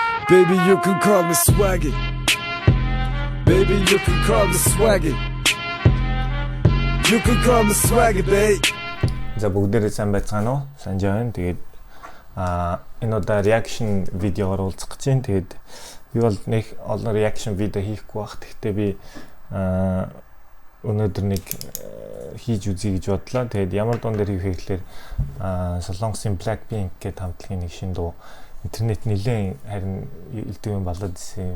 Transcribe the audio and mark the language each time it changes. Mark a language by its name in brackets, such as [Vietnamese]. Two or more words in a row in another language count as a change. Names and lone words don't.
[English] Baby, you can call me swaggy. Baby, you can call me swaggy. You can call me swaggy, babe. [Mongolian] За бүгдээрээ сайн байцгаана уу? Санж байна. Тэгээд энэ удаа reaction видеогоор уулзах гэж байна. Тэгээд би бол нэг олон reaction видео хийхгүй байх. Гэхдээ би өнөөдөр нэг хийж үзье гэж бодлоо. Тэгээд ямар дуун дээр хийх вэ гэхээр Солонгосын Blackpink гэдэг хамтлагийн нэг шинэ дуу интернет нэлээд харин илдэг юм болоод ирсэн.